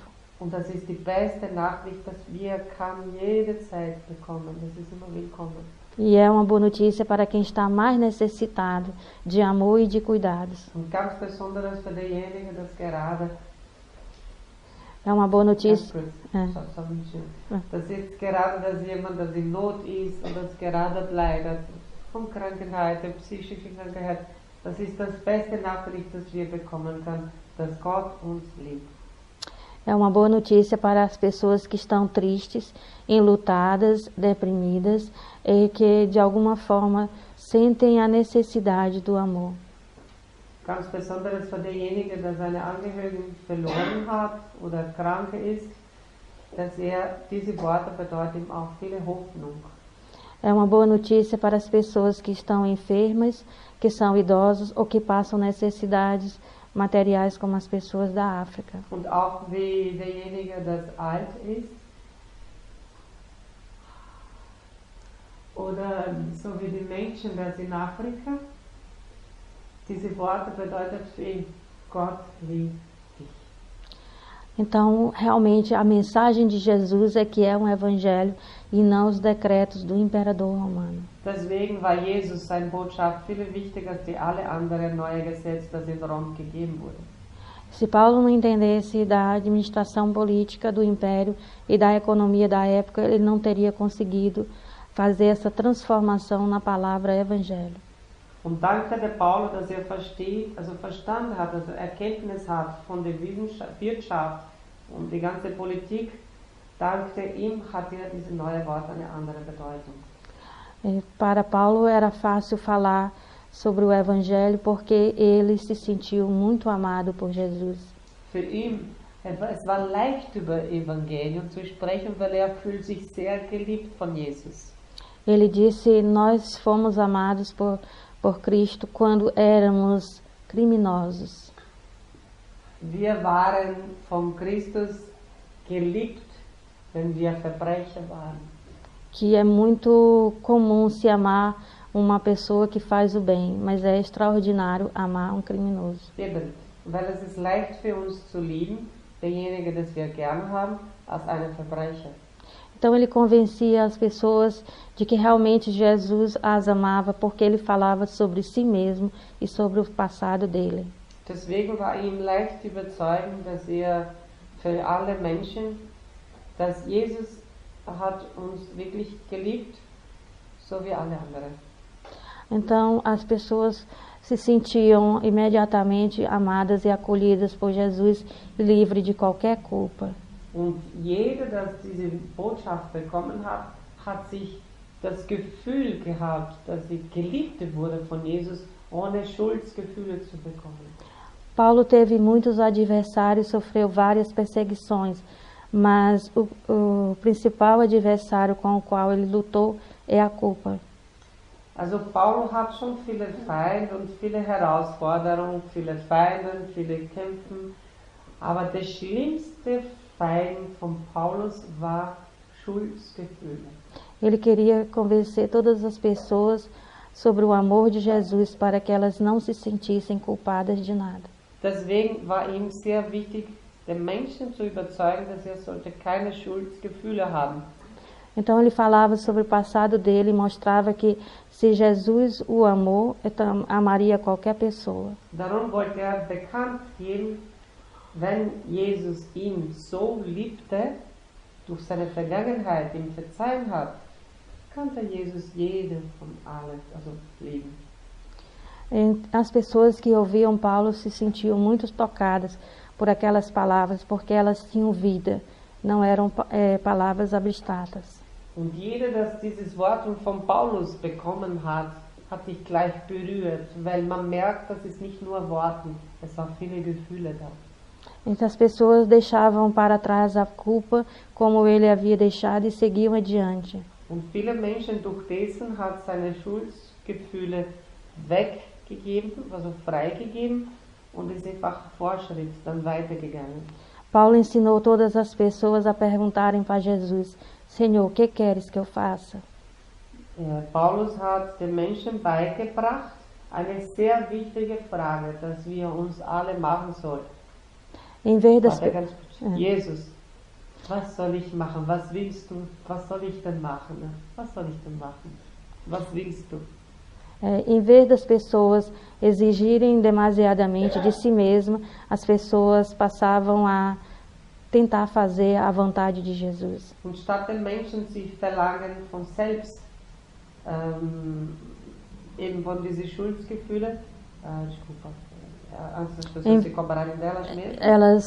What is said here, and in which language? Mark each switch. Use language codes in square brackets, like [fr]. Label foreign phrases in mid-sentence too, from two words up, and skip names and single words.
[de] Und das ist die beste Nachricht, dass wir jederzeit bekommen. Das ist immer willkommen. [pt] E é uma boa notícia para quem está mais necessitado de amor e de cuidados. [de] Und ganz besonders für diejenigen, das gerade [pt] É uma boa notícia. [de] dass jetzt gerade, dass jemand, das in Not ist und das gerade leidet von Krankheit, psychische Krankheit, das ist das beste Nachricht, das wir bekommen können, dass Gott uns liebt. [pt] É uma boa notícia para as pessoas que estão tristes, enlutadas, deprimidas e que de alguma forma sentem a necessidade do amor. [de] Ganz besonders für diejenigen, der seine Angehörigen verloren hat oder krank ist, dass diese Worte bedeuten ihm auch viele Hoffnung. [pt] É uma boa notícia para as pessoas que estão enfermas, que são idosos ou que passam necessidades materiais como as pessoas da África. [de] Und auch wie derjenige, das alt ist, oder so wie die Menschen, das in Afrika, diese Worte bedeutet für ihn, Gott liebt dich. [pt] Então, realmente, a mensagem de Jesus é que é um evangelho e não os decretos do imperador romano. [de] Deswegen war Jesus seine Botschaft viel wichtiger als die alle anderen neue Gesetze, das in Rom gegeben wurde. [pt] Se Paulo não entendesse da administração política do império e da economia da época, ele não teria conseguido fazer essa transformação na palavra evangelho. [de] Und danke der Paulus, dass verstanden hat, also Erkenntnis hat von der Wirtschaft und die ganze Politik, dank ihm hat diese neue Wort eine andere Bedeutung. [pt] Para Paulo era fácil falar sobre o Evangelho porque ele se sentiu muito amado por Jesus. [de] Für ihn, es war leicht über Evangelium zu sprechen, weil fühlt sich sehr geliebt von Jesus. [pt] Ele disse: nós fomos amados por Cristo quando éramos criminosos. [de] Wir waren von Christus geliebt, wenn wir Verbrecher waren. [pt] Que é muito comum se amar uma pessoa que faz o bem, mas é extraordinário amar um criminoso. [de] Eben, weil es ist leicht für uns zu lieben, derjenige, das wir gern haben, als einen Verbrecher. [pt] Então ele convencia as pessoas de que realmente Jesus as amava porque ele falava sobre si mesmo e sobre o passado dele. [de] Deswegen war ihm leicht überzeugen, dass für alle Menschen, dass Jesus hat uns wirklich geliebt, so wie alle anderen. [pt] Então as pessoas se sentiam imediatamente amadas e acolhidas por Jesus, livre de qualquer culpa. [de] Und jeder, der diese Botschaft bekommen hat, hat sich das Gefühl gehabt, dass sie geliebt wurde von Jesus, ohne Schuldgefühle zu bekommen. [pt] Paulo teve muitos adversários, sofreu várias perseguições, mas o principal adversário com o qual ele lutou é a culpa. [de] Also Paulo hat schon viele Feinde und viele Herausforderungen, viele Feinde, viele Kämpfe, aber der schlimmste Feind von Paulus war Schuldgefühle. [pt] Ele queria convencer todas as pessoas sobre o amor de Jesus para que elas não se sentissem culpadas de nada. [de] Deswegen war ihm sehr wichtig, den Menschen zu überzeugen, dass sollte keine Schuldgefühle haben. [pt] Então ele falava sobre o passado dele e mostrava que se Jesus o amou, então amaria qualquer pessoa. [de] Darum wollte bekannt geben, wenn Jesus ihn so liebte, durch seine Vergangenheit ihm verzeihen hat, kannte Jesus jeden von allen, also lieben. [pt] As pessoas que ouviam Paulo se sentiam muito tocadas por aquelas palavras, porque elas tinham vida, não eram palavras abstratas. [de] Und jeder, das dieses Wort von Paulus bekommen hat, hat sich gleich berührt, weil man merkt, dass es nicht nur Worte, es waren viele Gefühle da. [pt] Então as pessoas deixavam para trás a culpa, como ele havia deixado, e seguiam adiante. [de] Und viele Menschen durch dessen hat seine Schuldgefühle weggegeben, also freigegeben, und ist einfach Fortschritt dann weitergegangen. [pt] Paulo ensinou todas as pessoas a perguntarem para Jesus: Senhor, o que queres que eu faça? [de] Paulus hat den Menschen beigebracht eine sehr wichtige Frage, dass wir uns alle machen sollten. [pt] Em vez das [de] Jesus, was soll ich machen? Was willst du? Was soll ich denn machen? Was soll ich denn machen? Was willst du? [pt] Em vez das pessoas exigirem demasiadamente de si mesmas, as pessoas passavam a tentar fazer a vontade de Jesus. [de] Und statt den Menschen sich verlangen von selbst, eben von diesen Schuldgefühlen, [pt] desculpa, antes das pessoas se cobrarem delas mesmas,